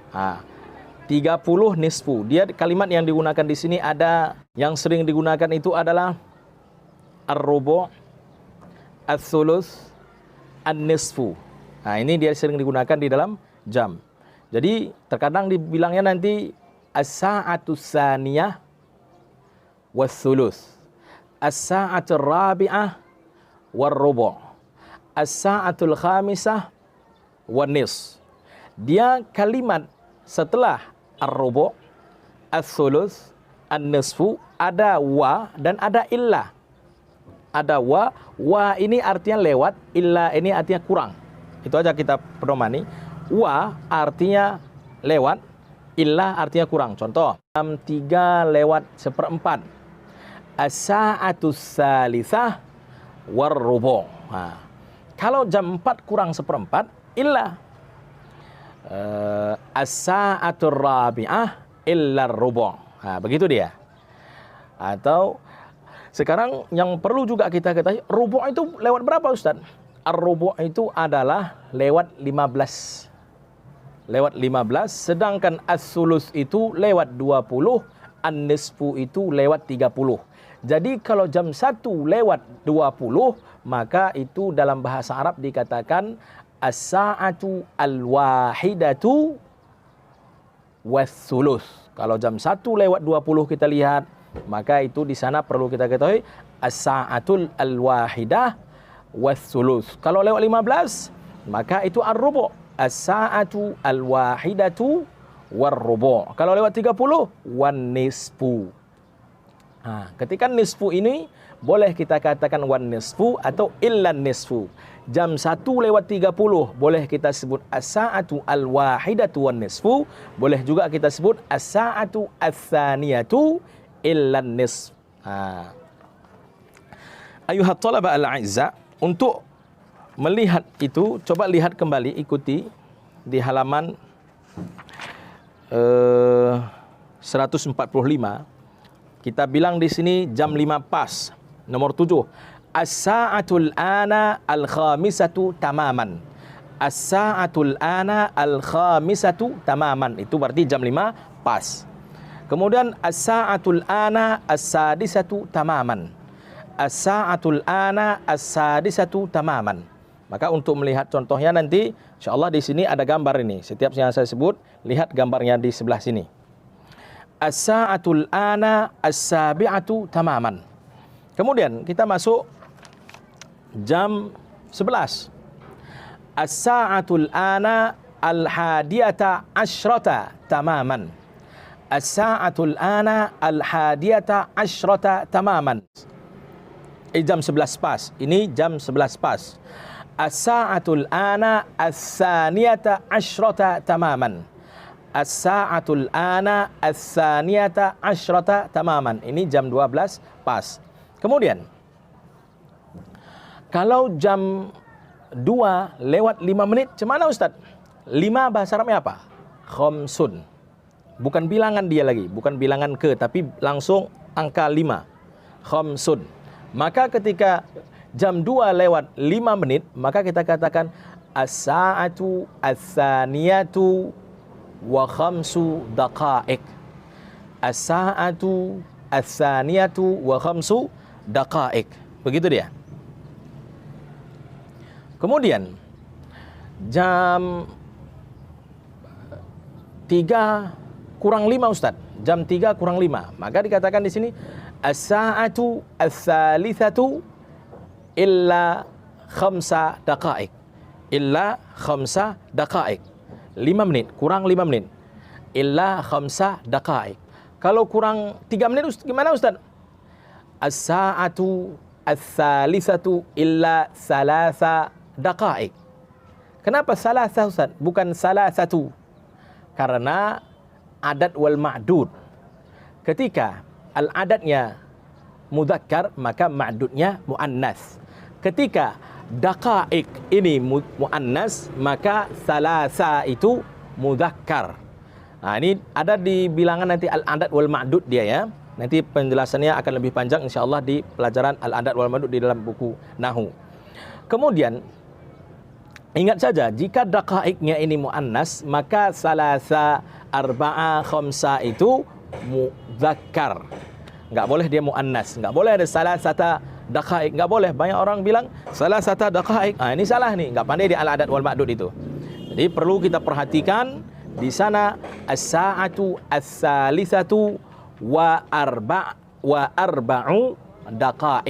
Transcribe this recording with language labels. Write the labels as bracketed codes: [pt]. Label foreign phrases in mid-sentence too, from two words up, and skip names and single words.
[id] 30 nisfu. Dia kalimat yang digunakan di sini ada yang sering digunakan itu adalah [ar] الربع، الثلث، النصف. [id] Ini dia sering digunakan di dalam jam. Jadi terkadang dibilangnya nanti [ar] الساعة ثانية والثلث، الساعة رابعة والربع، الساعة الخامسة والنص. [id] Dia kalimat setelah [ar] الربع، الثلث، النصف [id] ada wa dan ada illa. Ada wa ini artinya lewat, illa ini artinya kurang. Itu aja kita pedomani. Wa artinya lewat, illa artinya kurang. Contoh, jam 3:04. [ar] الساعة ثالثة والربع'. [id] Kalau jam 4 kurang 1/4, [ar] إلا الساعة الرابعة إلا الربع'. [id] Begitu dia. Atau sekarang yang perlu juga kita ketahui, rubu' itu lewat berapa Ustaz? Ar-rubu' itu adalah lewat 15. Lewat 15, sedangkan as-sulus itu lewat 20, an-nisfu itu lewat 30. Jadi kalau jam 1 lewat 20, maka itu dalam bahasa Arab dikatakan [ar] الساعة الواحدة والثلث. [id] Kalau jam 1 lewat 20 kita lihat, maka itu di sana perlu kita ketahui [ar] الساعة الواحدة والثلث. [id] Kalau lewat 15, maka itu [ar] الربع، الساعة الواحدة والربع'. [id] Kalau lewat 30, wan-nisfu. Ketika nisfu ini boleh kita katakan wan-nisfu atau [ar] إلا النصف. [id] Jam 1 lewat 30 boleh kita sebut [ar] الساعة الواحدة والنصف, [id] boleh juga kita sebut [ar] الساعة الثانية إلا النصف. أيها الطلبة الأعزاء, [id] untuk melihat itu coba lihat kembali, ikuti di halaman 145. Kita bilang di sini jam 5 pas. Nomor 7. [ar] الساعة الآن الخامسة تماما. الساعة الآن الخامسة تماما. [id] Itu berarti jam 5 pas. [ar] Kemudian الساعة الآن السادسة تماما. الساعة الآن السادسة تماما. [id] Maka untuk melihat contohnya nanti, insyaallah di sini ada gambar ini. Setiap yang saya sebut, lihat gambarnya di sebelah sini. [ar] الساعة الآن السابعة تماما. [id] Kemudian kita masuk jam 11. [ar] الساعة الآن الحادية عشرة تماما. الساعة الآن الحادية عشرة تماما. [id] Jam 11 pas. Ini jam 11 pas. [ar] الساعة الآن الثانية عشرة تماما. الساعة الآن الثانية عشرة تماما. [id] Ini jam 12 pas. Kemudian kalau jam 2 lewat 5 menit, macam mana Ustaz? 5 bahasa Arabnya apa? Khamsun. Bukan bilangan dia lagi, bukan bilangan ke, tapi langsung angka 5. Khamsun. Maka ketika jam 2 lewat 5 menit, maka kita katakan [ar] الساعة الثانية وخمس دقائق. الساعة الثانية وخمس دقائق. [id] Begitu dia. Kemudian jam 3 kurang 5 Ustaz. Jam 3 kurang 5. Maka dikatakan di sini [ar] الساعة الثالثة إلا خمس دقائق. إلا خمس دقائق. [id] 5 menit, kurang 5 menit. [ar] إلا خمس دقائق. [id] Kalau kurang 3 menit gimana Ustaz? [ar] الساعة الثالثة إلا ثلاث دقائق. [id] Kenapa salasa Ustaz? Bukan salasatu. [ar] Karena عدد والمعدود. [id] Ketika al-adatnya mudzakkar, maka ma'dudnya muannas. Ketika daqa'iq ini muannas, maka salasa itu mudzakkar. Ini ada di bilangan nanti [ar] العدد والمعدود [id] dia ya. Nanti penjelasannya akan lebih panjang insya-Allah di pelajaran [ar] العدد والمعدود [id] di dalam buku Nahwu. Kemudian ingat saja, jika daqaiknya ini muannas, maka salasa, arba'a, khamsa itu mudzakkar. Enggak boleh dia muannas, enggak boleh ada [ar] ثلاثة دقائق, [id] enggak boleh. Banyak orang bilang [ar] ثلاثة دقائق. [id] Ini salah nih, enggak pandai di [ar] العدد والمعدود [id] itu. Jadi perlu kita perhatikan di sana [ar] الساعة الثالثة وأربع دقائق.